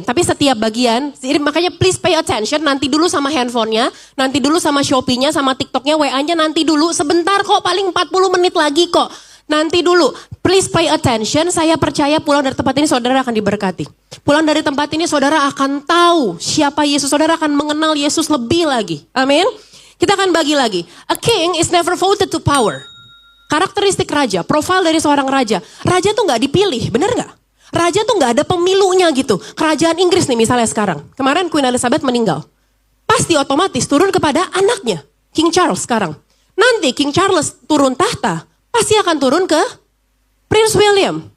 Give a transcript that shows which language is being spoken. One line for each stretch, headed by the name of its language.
Indonesian: Tapi setiap bagian, makanya
English: please pay attention,
Indonesian: nanti dulu sama handphonenya, nanti dulu sama Shopee-nya, sama TikTok-nya, WA-nya nanti dulu. Sebentar kok, paling 40 menit lagi kok. Nanti dulu,
English: please pay attention,
Indonesian: saya percaya pulang dari tempat ini saudara akan diberkati. Pulang dari tempat ini saudara akan tahu siapa Yesus, saudara akan mengenal Yesus lebih lagi. Amin. Kita akan bagi lagi.
English: A king is never voted to power.
Indonesian: Karakteristik raja, profil dari seorang raja. Raja tuh gak dipilih, bener gak? Raja tuh gak ada pemilunya gitu. Kerajaan Inggris nih misalnya sekarang. Kemarin Queen Elizabeth meninggal. Pasti otomatis turun kepada anaknya. King Charles sekarang. Nanti King Charles turun tahta. Pasti akan turun ke Prince William.